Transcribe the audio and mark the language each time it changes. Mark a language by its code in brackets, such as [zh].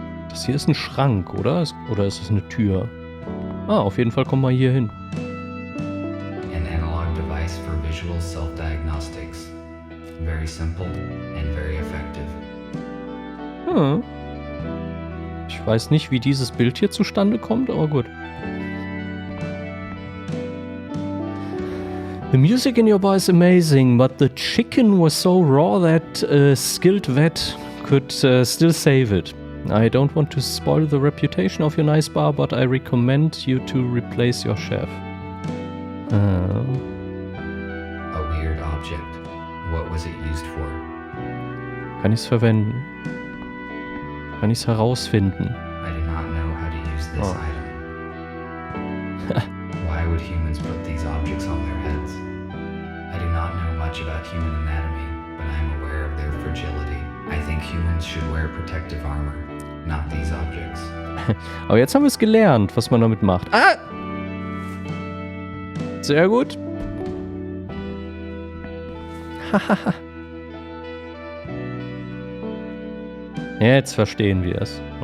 [de] Das hier ist ein Schrank, oder? Oder ist es eine Tür? Ah, auf jeden Fall kommen wir hier hin. [en] An analog device for visual self-diagnostics. Very simple and very effective. Hm. [de] Ich weiß nicht, wie dieses Bild hier zustande kommt, aber gut. [en] The music in your bar is amazing, but the chicken was so raw that a skilled vet could still save it. I don't want to spoil the reputation of your nice bar, but I recommend you to replace your chef. A weird object. What was it used for? [de] Kann ich's verwenden? Kann ich's herausfinden? [en] I do not know how to use this item. Why would humans put these objects on their heads? I do not know much about human anatomy, but I am aware of their fragility. I think humans should wear protective armor, not these objects. [de] Aber jetzt haben wir es gelernt, was man damit macht. Ah! Sehr gut. Hahaha. Jetzt verstehen wir es.